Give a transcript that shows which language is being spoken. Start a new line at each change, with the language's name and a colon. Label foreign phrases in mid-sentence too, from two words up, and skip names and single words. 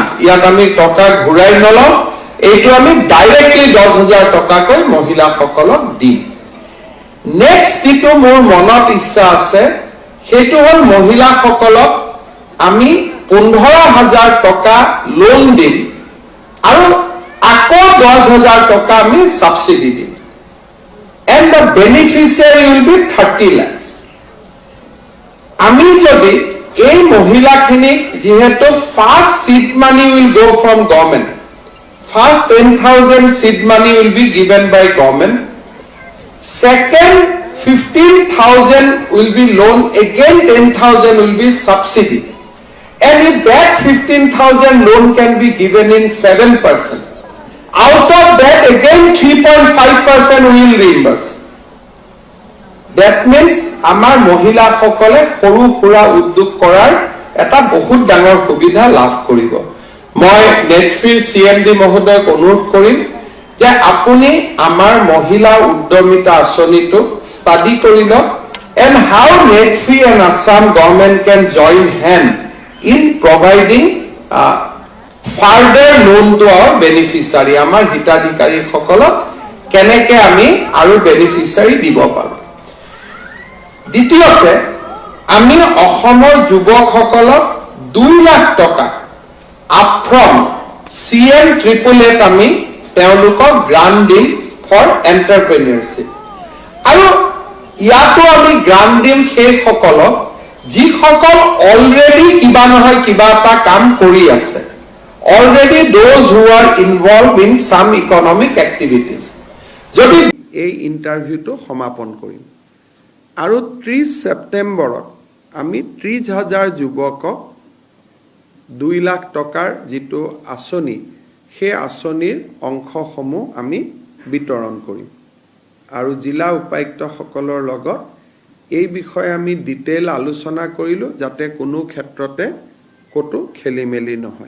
Assamese: ইয়াত আমি টকা ঘূৰাই নলওঁ, এইটো আমি ডাইৰেক্টলি 10,000 টকাকৈ মহিলাসকলক দিম। নেক্সট যিটো মোৰ মনত ইচ্ছা আছে, সেইটো হ'ল মহিলাসকলক আমি 15,000 টকা লোন দিম আৰু আকৌ 10,000 টকা আমি সাবসিডি দিম।
English: And the beneficiary will be 30 lakhs.
Assamese: আমি যদি এই মহিলাখিনিক যেহেতু ফার্স্ট
English: seed money will go from government, first 10,000 seed money will be given by government, second 15,000 will be loan, again 10,000 will be subsidy, and if that 15,000 loan can be given in 7%, out of that again 3.5% we will reimburse. That means
Assamese: আমাৰ মহিলাসকলে সৰু সুৰা উদ্যোগ কৰাৰ এটা বহুত ডাঙৰ সুবিধা লাভ কৰিব। মই নেটফ্ৰীৰ CMD মহোদয়ক অনুৰোধ কৰিম যে আপুনি আমাৰ মহিলা উদ্যমিতা আঁচনিটো ষ্টাডি কৰি লওক,
English: and how Netfree and Assam government can join hand in providing further loan to our beneficiary.
Assamese: আমাৰ হিতাধিকাৰীসকলক কেনেকৈ আমি আৰু বেনিফিচিয়াৰী দিব পাৰোঁ। দ্বিতীয়তে আমি অসমৰ যুৱকসকলক 2 লাখ টকা আপফ্ৰণ্ট CM888 আমি তেওঁলোকক গ্ৰান্ট দিম
English: for entrepreneurship
Assamese: আৰু ইয়াতো আমি গ্ৰান্ট দিম সেইসকলক যিসকল অলৰেডি কিবা নহয় কিবা এটা কাম কৰি আছে,
English: already those who are involved in some economic activities.
Assamese: যদি এই ইণ্টাৰভিউটো সমাপন কৰিম আৰু 30 ছেপ্টেম্বৰত আমি 30,000 যুৱকক 2 লাখ টকাৰ যিটো আঁচনি, সেই আঁচনিৰ অংশসমূহ আমি বিতৰণ কৰিম আৰু জিলা উপায়ুক্তসকলৰ লগত এই বিষয়ে আমি ডিটেইল আলোচনা কৰিলোঁ, যাতে কোনো ক্ষেত্ৰতে ক'তো খেলি মেলি নহয়।